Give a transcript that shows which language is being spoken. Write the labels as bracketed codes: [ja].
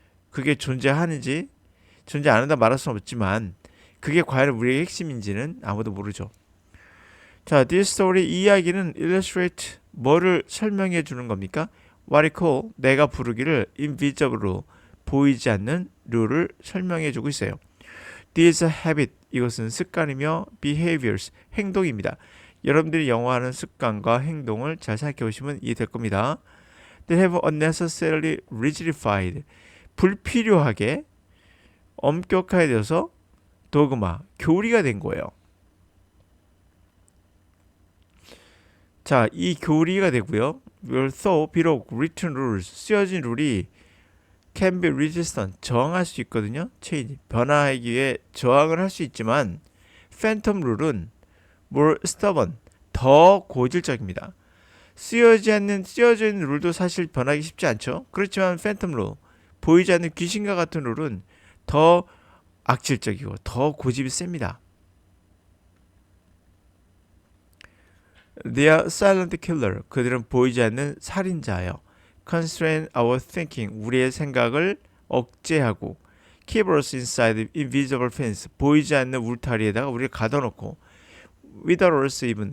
[ko] 그게 존재하는지 존재 안 한다 말할 수는 없지만 그게 과연 우리의 핵심인지는 아무도 모르죠. 자, [en] this story, [ko] 이 이야기는 illustrate, 뭐를 설명해 주는 겁니까? [en] What I call, [ko] 내가 부르기를 invisible로, 보이지 않는 룰을 설명해 주고 있어요. [en] This is a habit, [ko] 이것은 습관이며 [en] behaviors, 행동입니다. [ko] 여러분들이 영어하는 습관과 행동을 잘 생각해 보시면 이해될 겁니다. [en] They have unnecessarily rigidified, [ko] 불필요하게 엄격화되어서 도그마, 교리가 된 거예요. 자, 이 교리가 되고요. [en] Although, 비록 written rules, [ko] 쓰여진 룰이 [en] can be resistant, [ko] 저항할 수 있거든요. change, 변화하기 위해 저항을 할 수 있지만 phantom 룰은 [en] more stubborn, [ko] 더 고질적입니다. 쓰여져 있는 룰도 사실 변하기 쉽지 않죠. 그렇지만 phantom 룰, 보이지 않는 귀신과 같은 룰은 더 악질적이고 더 고집이 셉니다. [en] They are silent killer. [ko] 그들은 보이지 않는 살인자예요. [en] Constrain our thinking. [ko] 우리의 생각을 억제하고 [en] keep us inside invisible fence. [ko] 보이지 않는 울타리에다가 우리를 가둬놓고 [en] without us even.